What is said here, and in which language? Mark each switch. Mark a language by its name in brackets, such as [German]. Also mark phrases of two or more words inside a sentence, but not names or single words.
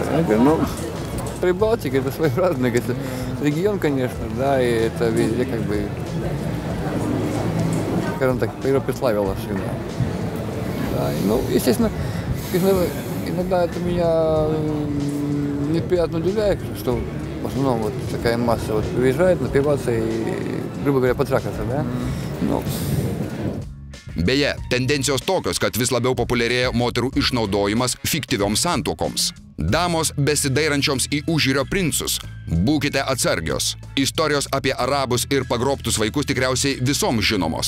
[Russian] Я говорю, ну, Прибалтика, это своеобразный регион, конечно, да, и это везде как бы, скажем так, по Европе славилось всегда. Да, и, ну, естественно, иногда это меня неприятно удивляет, что в основном вот такая масса вот приезжает напиваться и, грубо говоря, потрахаться, да? Ну. [Lithuanian] Beje, tendencijos tokios, kad vis labiau populiarėja moterų išnaudojimas fiktyvioms santuokoms. Damos besidairančioms į užjūrio princus. Būkite atsargios. Istorijos apie arabus ir pagrobtus vaikus tikriausiai visoms žinomos.